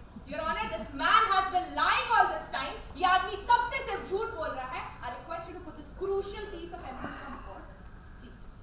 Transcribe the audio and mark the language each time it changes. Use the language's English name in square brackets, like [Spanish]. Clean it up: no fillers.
[English] Your Honor, this man has been lying all this time. [Hindi] ये आदमी कब से सिर्फ झूठ बोल रहा है? [English] I request you to put this crucial piece of evidence on record, please.